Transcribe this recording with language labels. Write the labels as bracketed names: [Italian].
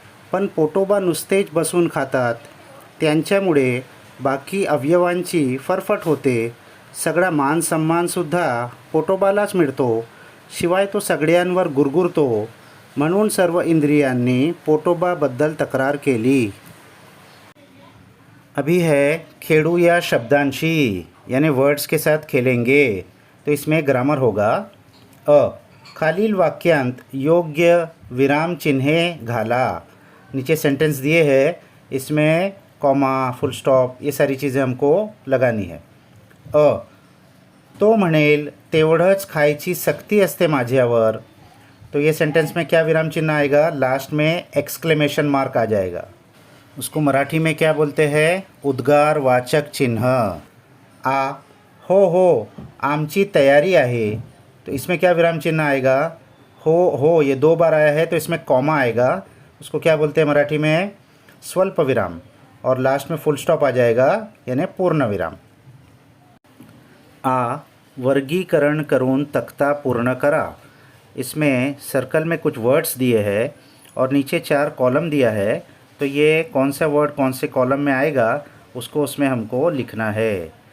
[Marathi] पण पोटोबा नुसतेच बसून खातात, त्यांच्यामुळे बाकी अवयवांची फरफट होते। सगळा मान सन्मानसुद्धा पोटोबालाच मिळतो, शिवाय तो सगळ्यांवर गुरगुरतो। म्हणून सर्व इंद्रियांनी पोटोबाबद्दल तक्रार केली। [Hindi] अभी है खेड़ू या शब्दांशी यानी वर्ड्स के साथ खेलेंगे। तो इसमें ग्रामर होगा। [Marathi] खालील वाक्यांत योग्य विराम चिन्हे घाला। [Hindi] नीचे सेंटेंस दिए हैं, इसमें कॉमा फुल स्टॉप ये सारी चीज़ें हमको लगानी है। [Marathi] तो म्हणेल तेवढंच खायची सक्ती असते माझ्यावर। [Hindi] तो ये सेंटेंस में क्या विराम चिन्ह आएगा? लास्ट में एक्सक्लेमेशन मार्क आ जाएगा। उसको मराठी में क्या बोलते हैं? [Marathi] उद्गारवाचक चिन्ह। हो आमची तयारी आहे। [Hindi] तो इसमें क्या विराम चिन्ह आएगा? हो ये 2 बार आया है तो इसमें कॉमा आएगा, उसको क्या बोलते हैं मराठी में? स्वल्प विराम। और लास्ट में फुल स्टॉप आ जाएगा, यानी पूर्ण विराम। [Marathi] वर्गीकरण करून तख्ता पूर्ण करा। [Hindi] इसमें सर्कल में कुछ वर्ड्स दिए हैं और नीचे 4 कॉलम दिया है, तो ये कौन सा वर्ड कौन से कॉलम में आएगा उसको उसमें हमको लिखना है।